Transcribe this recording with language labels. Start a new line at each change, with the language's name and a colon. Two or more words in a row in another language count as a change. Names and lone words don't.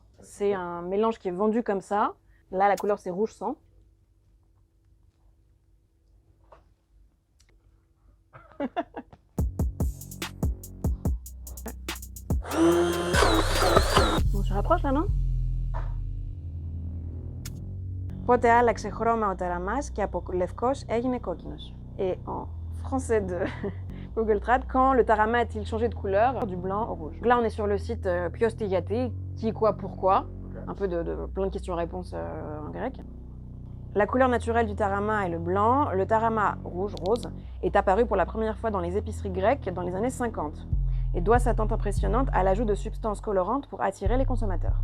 French: C'est un mélange qui est vendu comme ça. Là, la couleur, c'est rouge sang. On se rapproche là, non?
Greek: Πότε άλλαξε χρώμα ο ταραμάς και από λευκός έγινε κόκκινος.
French: Et en français de Google Trad, quand le tarama a-t-il changé de couleur du blanc au rouge? Là, on est sur le site Piostigate, qui, quoi, pourquoi. Un peu de plein de questions-réponses en grec. La couleur naturelle du tarama est le blanc. Le tarama rouge, rose, est apparu pour la première fois dans les épiceries grecques dans les années 50 et doit sa teinte impressionnante à l'ajout de substances colorantes pour attirer les consommateurs.